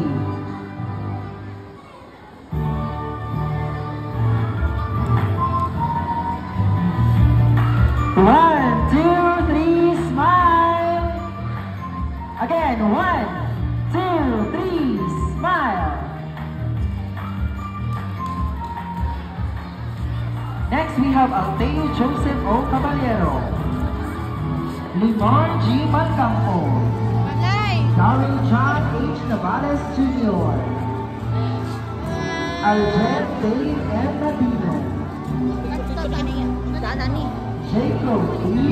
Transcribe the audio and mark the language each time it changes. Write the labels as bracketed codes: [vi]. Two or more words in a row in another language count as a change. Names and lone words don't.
[en] One, two, three, smile. Again, 1, 2, 3, smile. Next, we have Alteo Joseph O. Caballero, Limon G. Malcampo, Darryl John H. Navales Jr., Aljen Dave M. Nadino, Jacob E.